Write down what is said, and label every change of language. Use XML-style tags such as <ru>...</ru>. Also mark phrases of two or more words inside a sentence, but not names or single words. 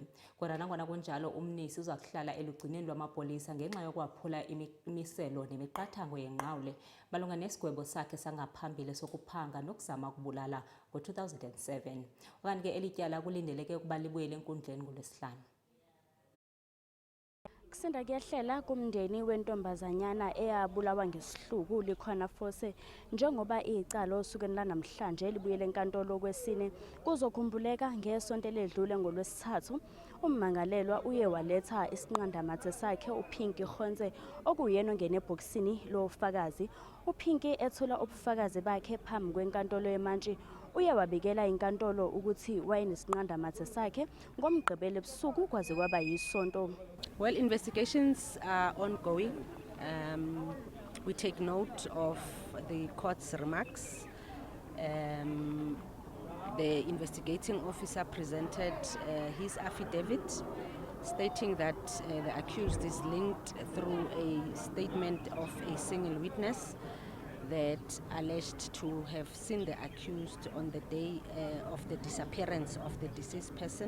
<xh>Kodwa nangona kunjalo uMnisi uza kuhlala elugcineni lwamapolisa ngenxa yokuwaphula imiselo nemiqathango yenqawule malunga nesigwebo sakhe sangaphambili sokuphanga nokuzama ukubulala ngo-2007. Okanye ke eli tyala kulindeleke ukuba libuyele enkundleni ngolwesihlanu.</xh> <zu>Kusinda kuyehlela kumndeni wentombazanyana eyabulawa ngesihluku uLikhona Force njengoba icala osukeni lanamhlanje libuyele enkantolo kwesine. Kuzokhumbuleka ngesonto eledlule ngolwesithathu ummangalelwa uye waletha isinqandamathe sakhe uPinky Khonze okuyena ongena ebhokisini lofakazi. uPinky ethula ubufakazi bakhe phambi kwenkantolo yeMantshi uye wabikela inkantolo ukuthi wayenesinqandamathe sakhe ngomgqibelo ebusuku kwaze kwaba yisonto.</zu> <en>Well, investigations are ongoing. We take note of the court's remarks. The investigating officer presented his affidavit stating that the accused is linked through a statement of a single witness that alleged to have seen the accused on the day of the disappearance of the deceased person.</en>